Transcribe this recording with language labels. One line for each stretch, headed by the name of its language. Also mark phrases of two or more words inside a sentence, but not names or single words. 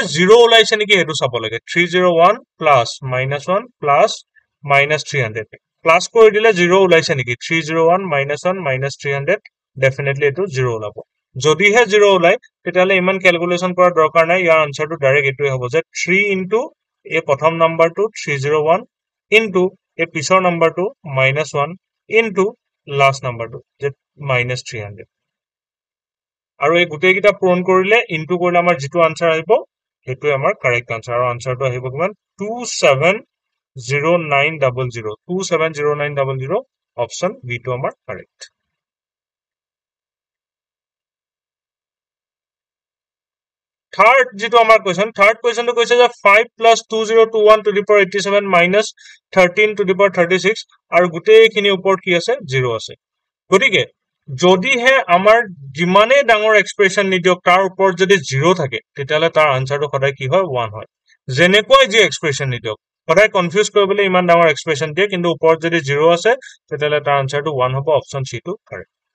Assamese: 0 ওলাইছে নেকি হেতু চাব লাগে 301 প্লাস -1 প্লাস -300 প্লাস কৰি দিলে 0 ওলাইছে নেকি 301 -1 -300 ডেফিনেটলি এটো 0 ওলাব যদিহে 0 ওলাই তেতিয়ালে ইমান ক্যালকুলেশন কৰা দৰকাৰ নাই ইয়াৰ আনসাৰটো ডাইৰেক্ট এটোই হ'ব যে 3 into এই প্ৰথম নাম্বাৰটো 301 into এই পিছৰ নাম্বাৰটো -1 into last নাম্বাৰটো যে -300 আৰু এই গুটেই কিটা পূৰণ কৰিলে ইনটু কৰিলে আমাৰ যেটো আনসাৰ আহিব হেতু আমাৰ কাৰেক্ট আনসাৰ আৰু আনসাৰটো আহিব কিমান 270900 270900 অপচন বি টো আমাৰ কাৰেক্ট Third যেটো আমাৰ কোৱেশ্চন থাৰ্ড কোৱেশ্চনটো কৈছে যে
English: 5 plus 2021 to the power 87 minus 13 to the power 36
Assamese: আৰু গুটেইখিনি ওপৰত কি আছে 0 আছে গতিকে যদিহে আমাৰ যিমানে ডাঙৰ এক্সপ্ৰেছন নিদিওক তাৰ ওপৰত যদি 0 থাকে তেতিয়ালে তাৰ আনসাৰটো সদায় কি হয় 1 হয় যেনেকৈ যি এক্সপ্ৰেছন নিদিওক সদায় কনফিউজ কৰিবলৈ ইমান ডাঙৰ এক্সপ্ৰেছন দিয়ে কিন্তু ওপৰত যদি 0 আছে তেতিয়ালে তাৰ আনসাৰটো 1 হ'ব অপচন সি টো কাৰেক্ট